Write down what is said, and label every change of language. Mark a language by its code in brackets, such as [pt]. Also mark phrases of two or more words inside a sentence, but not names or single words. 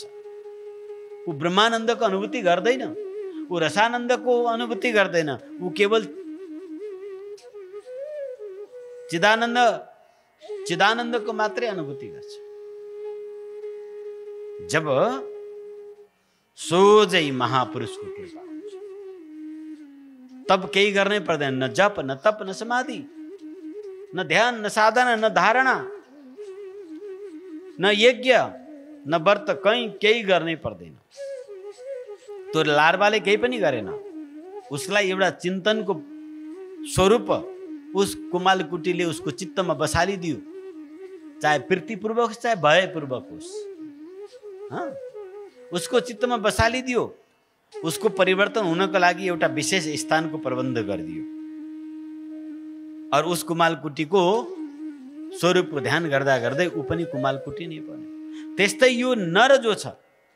[ne] ऊ ब्रह्मानन्दको अनुभूति गर्दैन, ऊ रसानन्दको अनुभूति गर्दैन, ऊ केवल चिदानन्दको मात्रै अनुभूति गर्छ। जब सोझै महापुरुषको कृपा हुन्छ, तब केही गर्नै पर्दैन, न जप न तप न समाधि न ध्यान न साधना न धारणा न यज्ञ न व्रत, कहीँ केही गर्नै पर्दैन। त्यो लार्वाले केही पनि गरेन, उसलाई एउटा चिन्तनको स्वरूप उस कुमालकुटीले उसको चित्तमा बसालिदियो, चाहे प्रीतिपूर्वक होस् चाहे भयपूर्वक होस्। उसको चित्तमा बसालिदियो, उसको परिवर्तन हुनको लागि एउटा विशेष स्थानको प्रबन्ध गरिदियो और उस कुमालकुटीको स्वरूपको ध्यान गर्दा गर्दै ऊ पनि कुमालकुटी नै बन्यो। त्यस्तै यो नर जो छ,